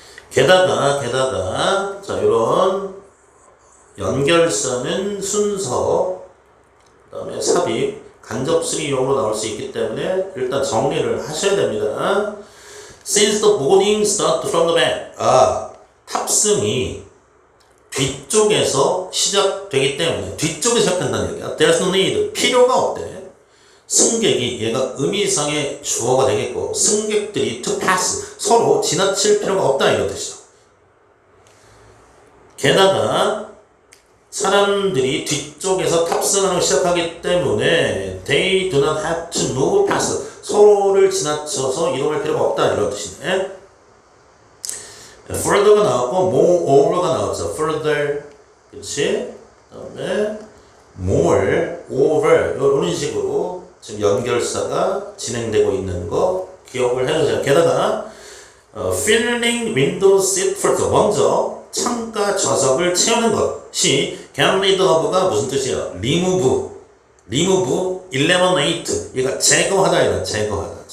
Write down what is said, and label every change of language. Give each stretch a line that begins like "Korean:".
Korean: 게다가 자 이런 연결선은 순서, 그 다음에 삽입, 간접수리용으로 나올 수 있기 때문에 일단 정리를 하셔야 됩니다.
English: Since the boarding starts from the back.
Korean: 탑승이 뒤쪽에서 시작되기 때문에 뒤쪽에서 시작된다는 얘기야.
English: There's no need.
Korean: 필요가 없대. 승객이 얘가 의미상의 주어가 되겠고 승객들이
English: to pass.
Korean: 서로 지나칠 필요가 없다 이런 뜻이죠. 게다가 사람들이 뒤쪽에서 탑승하는 걸 시작하기 때문에
English: they do not have to move past.
Korean: 서로를 지나쳐서 이동할 필요가 없다 이런 뜻이네. further가 나왔고 moreover가 나왔죠. further, 그렇지? 그다음에 more, over 이런 식으로 지금 연결사가 진행되고 있는 거 기억을 해주세요. 게다가
English: filling window seat first.
Korean: 먼저 창가 좌석을 채우는 것이
English: get rid of
Korean: 가 무슨 뜻이야?
English: remove, eliminate.
Korean: 얘가 제거하다 이런 제거하다.